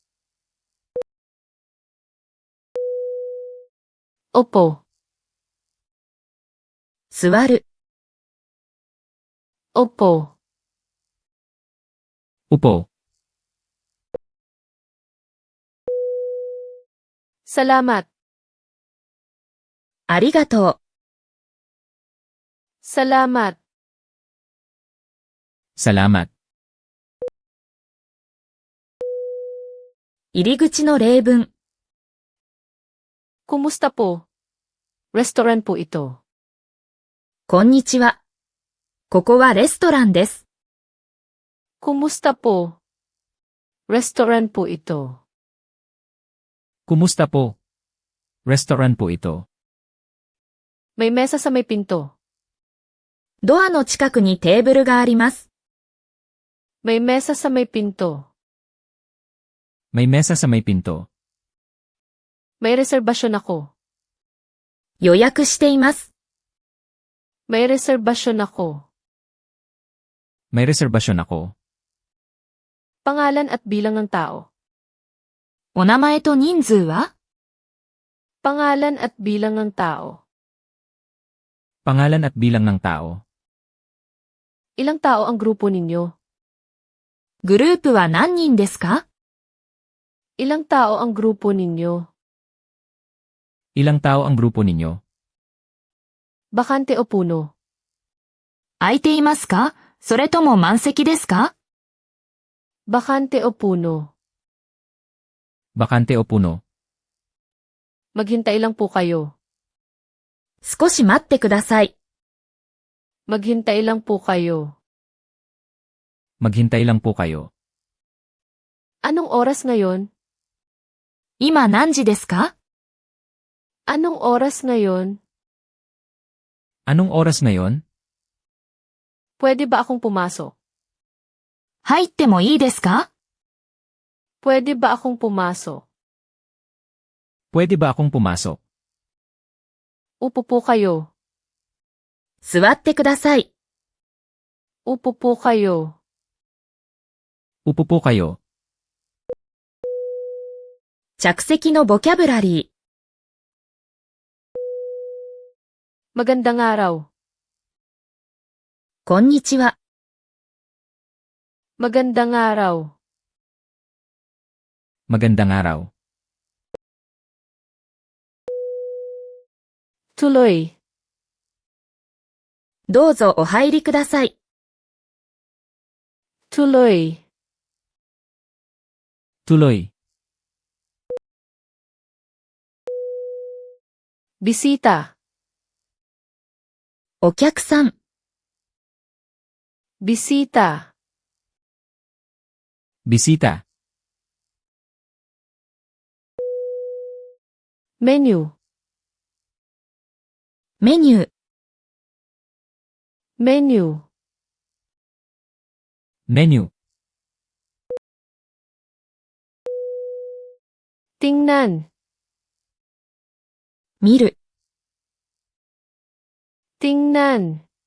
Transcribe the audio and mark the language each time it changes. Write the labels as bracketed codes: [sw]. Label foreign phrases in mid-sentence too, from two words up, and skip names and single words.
[tl] Opo. [ja] 座る。 [tl] Opo. Upo. Salamat. [ja] ありがとう。 [tl] Salamat. Salamat. [ja] 入り口の例文。 [tl] Kumusta po? Restaurant po ito. [ja] こんにちは。ここはレストランです。 [tl] Kumusta po? Restaurant po ito. Kumusta po? Restaurant po ito. May mesa sa may pinto. [ja] ドアの近くにテーブルがあります。 [tl] May mesa sa may pinto. May mesa sa may pinto. May reserbasyon ako. [ja] 予約しています。 [tl] May reserbasyon ako. May reservasyon ako. Pangalan at bilang ng tao. [ja] お名前と人数は？ [tl] Pangalan at bilang ng tao. Pangalan at bilang ng tao. Ilang tao ang grupo ninyo? [ja] グループは何人ですか？ [tl] Ilang tao ang grupo ninyo? Ilang tao ang grupo ninyo? Bakante o puno? [ja] 空いていますか？それとも満席ですか？ [tl] Bakante o puno? Bakante o puno? Maghintay lang po kayo. [ja] 少し待ってください。 [tl] Maghintay lang po kayo. Maghintay lang po kayo. Anong oras ngayon? [ja] 今何時ですか？ [tl] Anong oras ngayon? Anong oras ngayon? Pwede ba akong pumasok? [ja] 入ってもいいですか？ [tl] Pwede ba akong pumasok? Pwede ba akong pumasok? Upo po kayo. [ja] 座ってください。 [tl] Upo po kayo. Upo po kayo. [ja] 着席のボキャブラリー。 [tl] Magandang araw. [ja] こんにちは。 [tl] Magandang araw. Magandang araw. Tuloy. [ja] どうぞお入りください。 [tl] Tuloy. Tuloy. Bisita. [ja] お客さん。 [tl] Bisita. Bisita. Menu. [ja] メニュー。 [tl] Menu. Menu. Tingnan. [ja] 見る。 [tl] Tingnan.